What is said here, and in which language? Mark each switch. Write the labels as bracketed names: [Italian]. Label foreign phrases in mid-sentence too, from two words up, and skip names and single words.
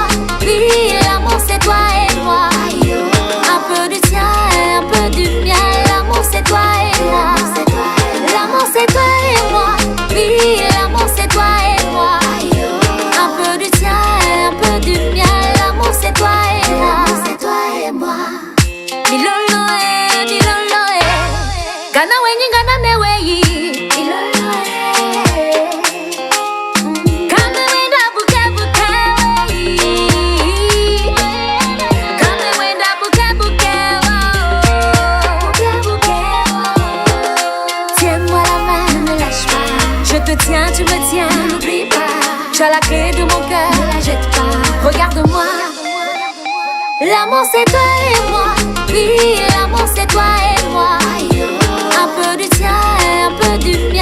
[French] Oui, l'amour c'est toi et moi. Un peu du tien, un peu du mien. L'amour c'est toi et moi. L'amour c'est toi et moi. Oui, l'amour c'est toi et moi. Un peu du tien, un peu du mien. L'amour c'est toi et moi. C'est toi et moi. [Luba-Lulua] Dilolo Gana wenyi gana neweyi. Dilolo Kame wenda buke buke weyi. Kame wenda buke buke [French] Tiens-moi la main, ne me lâche pas. Je te tiens, tu me tiens, n'oublie pas. Tu as la clé de mon cœur, ne la jette pas. Regarde-moi. L'amour c'est toi et moi. Oui, l'amour c'est toi et moi. Un peu du tien, un peu du mien.